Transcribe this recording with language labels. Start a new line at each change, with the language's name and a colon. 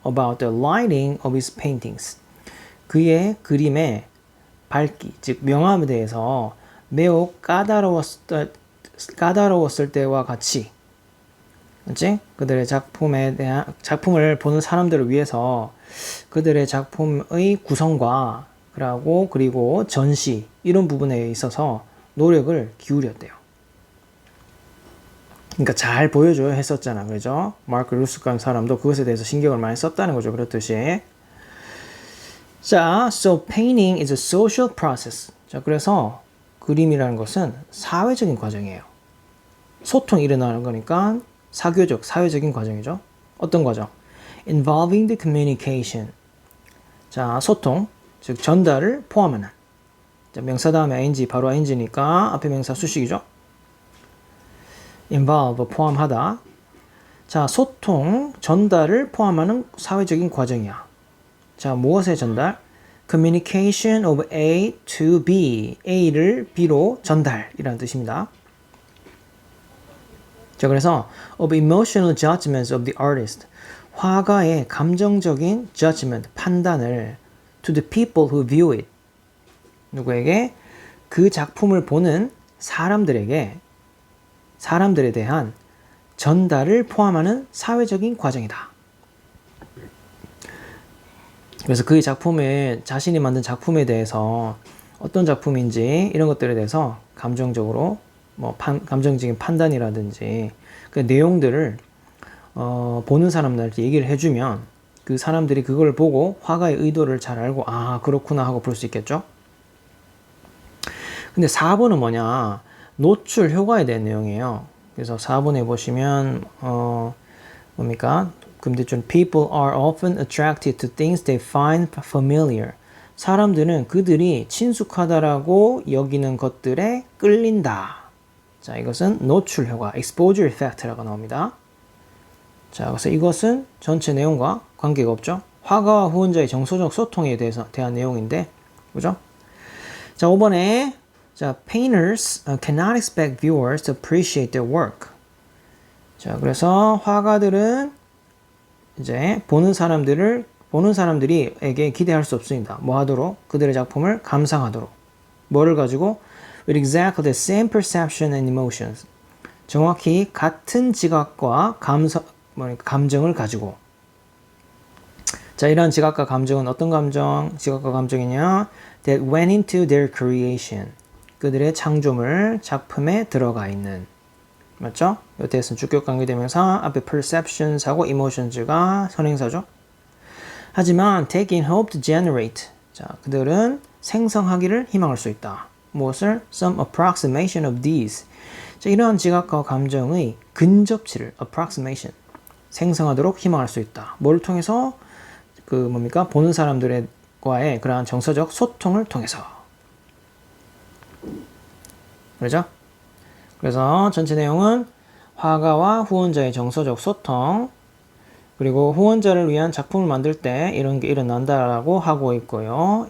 English: About the lighting of his paintings.
Korean: 그의 그림의 밝기, 즉 명암에 대해서 매우 까다로웠을 때와 같이. 그치? 그들의 작품을 보는 사람들을 위해서 그들의 작품의 구성과 그리고 전시 이런 부분에 있어서 노력을 기울였대요. 그러니까 잘 보여줘야 했었잖아. 그죠? 마크 루스칸 사람도 그것에 대해서 신경을 많이 썼다는 거죠. 그렇듯이.
English: 자, so painting is a social process.
Korean: 자, 그래서 그림이라는 것은 사회적인 과정이에요. 소통이 일어나는 거니까 사회적인 과정이죠. 어떤 과정?
English: Involving the communication.
Korean: 자, 소통, 즉 전달을 포함하는. 자, 명사 다음에 ing, 바로 ing니까 앞에 명사 수식이죠. involve, 포함하다. 자, 소통, 전달을 포함하는 사회적인 과정이야. 자, 무엇의 전달?
English: Communication of A to B.
Korean: A를 B로 전달이라는 뜻입니다. 자, 그래서
English: of emotional judgments of the artist.
Korean: 화가의 감정적인
English: judgment,
Korean: 판단을
English: to the people who view it.
Korean: 누구에게? 그 작품을 보는 사람들에 대한 전달을 포함하는 사회적인 과정이다. 그래서 그 자신이 만든 작품에 대해서 어떤 작품인지 이런 것들에 대해서 감정적으로 감정적인 판단이라든지 그 내용들을 보는 사람들한테 얘기를 해주면 그 사람들이 그걸 보고 화가의 의도를 잘 알고 그렇구나 하고 볼 수 있겠죠. 근데 4번은 뭐냐? 노출 효과에 대한 내용이에요. 그래서 4번에 보시면 뭡니까?
English: 금대준 People are often attracted to things they find familiar.
Korean: 사람들은 그들이 친숙하다라고 여기는 것들에 끌린다. 자, 이것은 노출 효과, exposure effect라고 나옵니다. 자, 그래서 이것은 전체 내용과 관계가 없죠. 화가와 후원자의 정서적 소통에 대한 내용인데, 그죠?
English: 자, 5번에 자, painters cannot expect viewers to appreciate their work.
Korean: 자, 그래서 화가들은 이제 보는 사람들이에게 기대할 수 없습니다. 뭐 하도록? 그들의 작품을 감상하도록. 뭐를 가지고?
English: With exactly the same perception and emotions.
Korean: 정확히 같은 지각과 감정을 가지고. 자, 이러한 지각과 감정은 어떤 지각과 감정이냐?
English: That went into their creation.
Korean: 그들의 창조물, 작품에 들어가 있는. 맞죠? 이때에서는 주격 관계대명사, 앞에 perceptions하고 emotions가 선행사죠. 하지만
English: take in hope to generate.
Korean: 자, 그들은 생성하기를 희망할 수 있다. 무엇을?
English: Some approximation of these.
Korean: 자, 이러한 지각과 감정의 근접치를 approximation 생성하도록 희망할 수 있다. 뭘 통해서? 보는 사람들과의 그러한 정서적 소통을 통해서. 그렇죠? 그래서 전체 내용은 화가와 후원자의 정서적 소통, 그리고 후원자를 위한 작품을 만들 때 이런 게 일어난다라고 하고 있고요.